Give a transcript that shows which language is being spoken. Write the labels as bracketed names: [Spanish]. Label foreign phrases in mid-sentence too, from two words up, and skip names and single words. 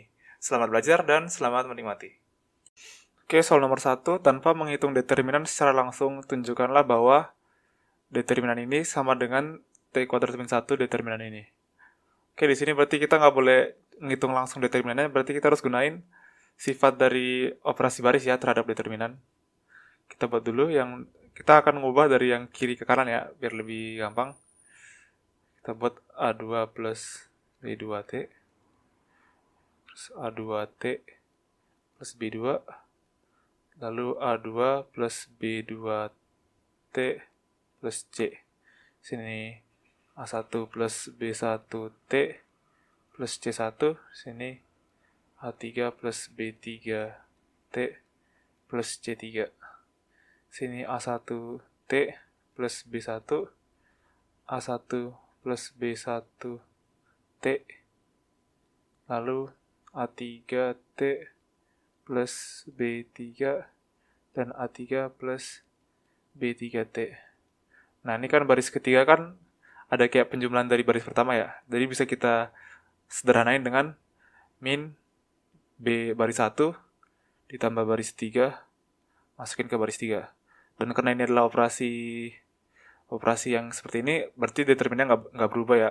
[Indonesian] Selamat belajar dan selamat menikmati. Oke, soal nomor 1, tanpa menghitung determinan secara langsung, tunjukkanlah bahwa determinan ini sama dengan T kuadrat min 1 determinan ini. Oke, di sini berarti kita nggak boleh ngitung langsung determinannya, berarti kita harus gunain sifat dari operasi baris ya terhadap determinan. Kita buat dulu yang kita akan mengubah dari yang kiri ke kanan ya, biar lebih gampang. Kita buat A2 plus B2T plus A2T plus B2 lalu A2 plus B2T plus C. Sini A1 plus B1T plus C1, sini A3 plus B3T plus C3. Sini A1T plus B1, A1 plus B1T, lalu A3T plus B3 dan A3 plus B3T. Nah, ini kan baris ketiga kan ada kayak penjumlahan dari baris pertama ya. Jadi bisa kita sederhanain dengan min B baris 1 ditambah baris 3 masukin ke baris 3. Dan karena ini adalah operasi yang seperti ini, berarti determinannya nggak berubah ya.